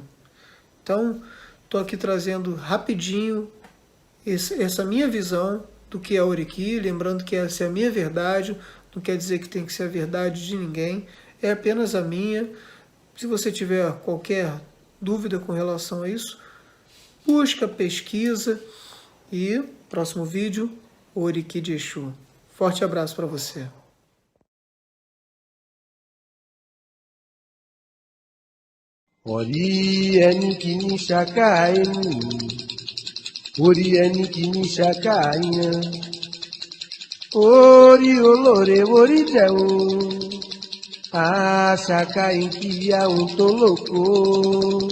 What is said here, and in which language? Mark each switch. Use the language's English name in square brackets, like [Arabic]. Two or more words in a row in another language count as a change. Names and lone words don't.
[Portuguese] Então, estou aqui trazendo rapidinho essa minha visão do que é Oriki, lembrando que essa é a minha verdade, não quer dizer que tem que ser a verdade de ninguém, é apenas a minha. Se você tiver qualquer dúvida com relação a isso, busca, pesquisa e próximo vídeo, Oriki de Exu. Forte abraço para você. [Yoruba] Ori ẹni kì í ṣàkà ẹni, orí ẹni kì í ṣàkà yan. Orí olóore orí jẹ o, àṣàkà ìkìyà ohun tó lóko.